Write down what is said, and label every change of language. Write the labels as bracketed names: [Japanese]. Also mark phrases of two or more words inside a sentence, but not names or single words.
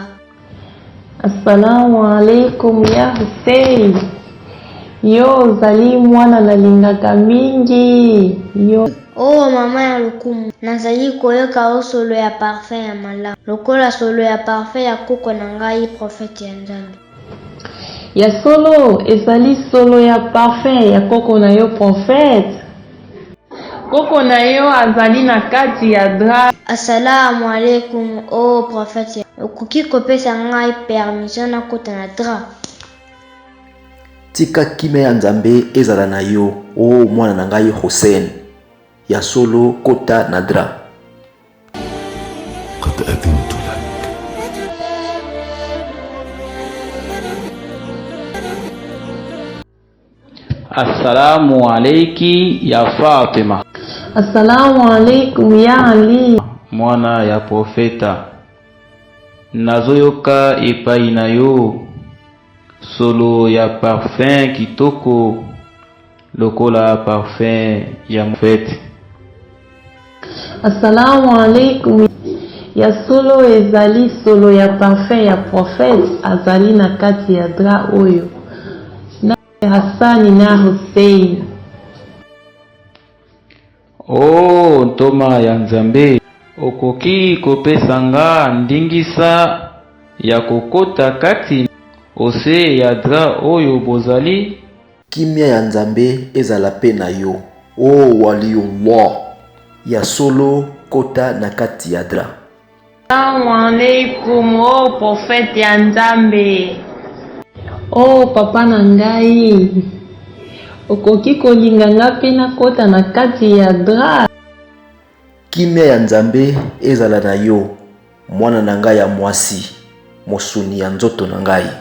[Arabic] السلام عليكم يا حسين. [Lingala] Yo zali mwana nalingaka mingi. Yo O mama ya lokumu, nazali koyoka o solo ya parfum ya malamu. Lokola solo ya parfum ya koko na ngai prophète ya Nzambe. ya solo ezali solo ya parfum ya koko na yo prophète. Koko na yo azali na kati ya dra. [Arabic] السلام عليكم [Lingala] o prophète. Okoki kopesa ngai permission na kota na dra. Tika kime ya Nzambe ezala na yo o mwana na ngai Hussein. Ya solo kota na dra. [Arabic] قد أذنت لك. السلام عليكِ يا فاطمة, السلام عليكم يا علي. [Lingala] mwana ya profeta. Nazoyoka epai na yo solo ya parfum kitoko lokola parfum ya mfete. [Arabic] السلام عليكم [Lingala] ya solo ezali solo ya parfum ya prophète azali na kati ya dra oyo. Na Hassani na Hussein. Oh ntoma ya Nzambe, okoki kopesa nga ndingisa ya kokota kati ose ya dra oyo bozali. Kimia ya Nzambe ezala pe na yo o waliullah. Ya solo kota na kati ya dra. [Arabic] السلام عليكم [Lingala] o prophète ya Nzambe. O papa na ngai, okoki kolinga nga pe na kota na kati ya dra. Kimia ya Nzambe ezala na yo mwana na ngai ya mwasi, mosuni ya nzoto na ngai.